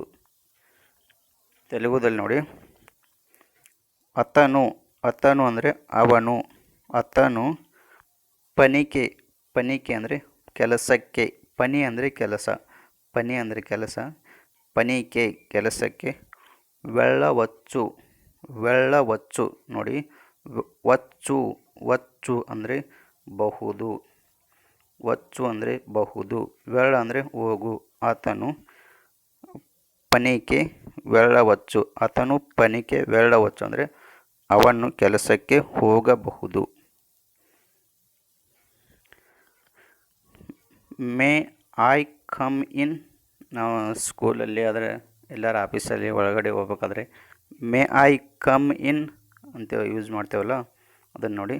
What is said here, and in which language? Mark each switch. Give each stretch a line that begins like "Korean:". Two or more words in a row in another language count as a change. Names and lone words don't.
Kannada: ತೆಲುಗುದಲ್ಲಿ ನೋಡಿ ಅತನು, ಅತನು ಅಂದರೆ ಅವನು,
Telugu: అతను పనికె,
Kannada: ಪನಿಕೆ ಅಂದರೆ ಕೆಲಸಕ್ಕೆ, ಪನಿ ಅಂದರೆ ಕೆಲಸ, ಪನಿ ಅಂದರೆ ಕೆಲಸ, ಪನಿಕೆ ಕೆಲಸಕ್ಕೆ.
Telugu: వెళ్ళవచ్చు, వెళ్ళవచ్చు
Kannada: ನೋಡಿ
Telugu: వచ్చు, వచ్చు
Kannada: ಅಂದರೆ ಬಹುದು, వచ్చు ಅಂದರೆ ಬಹುದು, వెళ్ళ ಅಂದರೆ ಹೋಗು.
Telugu: ఆతను పనికె వెళ్ళవచ్చు ఆతను పనికె వెళ్ళవచ్చు
Kannada: ಅಂದರೆ ಅವನು ಕೆಲಸಕ್ಕೆ ಹೋಗಬಹುದು.
English: may I come in,
Kannada: ನಾವು ಸ್ಕೂಲಲ್ಲಿ ಆದರೆ ಎಲ್ಲರ ಆಫೀಸಲ್ಲಿ ಒಳಗಡೆ ಹೋಗ್ಬೇಕಾದ್ರೆ
English: may I come in
Kannada: ಅಂತ ಯೂಸ್ ಮಾಡ್ತೇವಲ್ಲ, ಅದನ್ನು ನೋಡಿ.